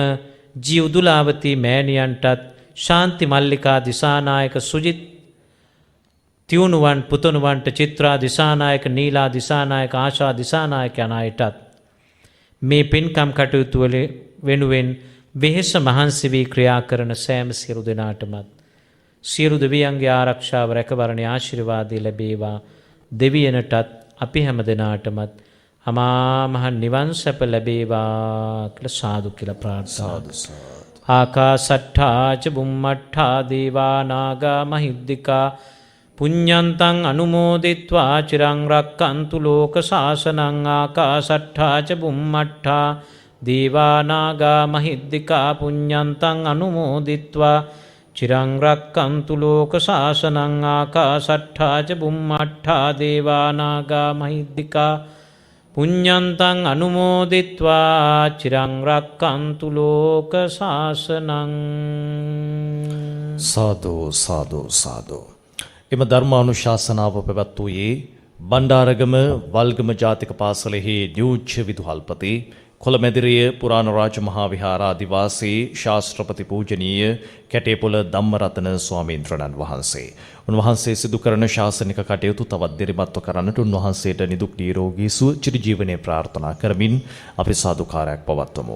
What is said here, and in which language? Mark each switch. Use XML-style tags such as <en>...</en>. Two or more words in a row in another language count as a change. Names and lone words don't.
<si>ජී උදුලාවතී මෑණියන්ටත් ශාන්ති මල්ලිකා දිසානායක සුජිත් තියුණුවන් පුතණුවන්ට චිත්‍රා දිසානායක නීලා දිසානායක ආශා දිසානායක යන අයටත් මේ පින්කම් කටයුතු වල වෙනුවෙන් වෙහෙස මහන්සි වී ක්‍රියා කරන සෑම සියලු දෙනාටමත් සියලු දෙවියන්ගේ ආරක්ෂාව රැකවරණේ ආශිර්වාදය ලැබේවා. දෙවියනටත් අපි හැම දෙනාටමත් අමා මහ නිවන් සැප ලැබේවා කියලා සාදු කියලා ප්‍රාර්ථනා.</si> <pi>ආකාසට්ඨා ච බුම්මට්ඨා දේවා නාග මහිද්దికා පුඤ්ඤන්තං අනුමෝදිත්වා චිරං රක්칸තු ලෝක සාසනං. ආකාසට්ඨා ච බුම්මට්ඨා දේවා නාග මහිද්దికා පුඤ්ඤන්තං අනුමෝදිත්වා චිරං රක්칸තු ලෝක සාසනං. ආකාසට්ඨා ච බුම්මට්ඨා දේවා නාග මහිද්దికා පුඤ්ඤන්තං අනුමෝදිත්වා චිරං රක්칸තු ලෝක සාසනං.</pi> <si>සාදු සාදු සාදු. එම ධර්මානුශාසනාව පැවැත්වුවේ බණ්ඩාරගම වල්ගම ජාතික පාසලෙහි නියෝජ්‍ය විදුහල්පති කොළමැදිරිය පුරාණ රාජ මහා විහාරාධිවාසී ශාස්ත්‍රපති පූජනීය කැටේපොළ ධම්මරතන ස්වාමීන්ද්‍රණන් වහන්සේ. උන්වහන්සේ සිදු කරන ශාසනික කටයුතු තවත් දිරිමත්ව කරන්නට උන්වහන්සේට නිදුක් නිරෝගී සුව චිරජීවනයේ ප්‍රාර්ථනා කරමින් අපි සාදුකාරයක් පවත්වමු.</si>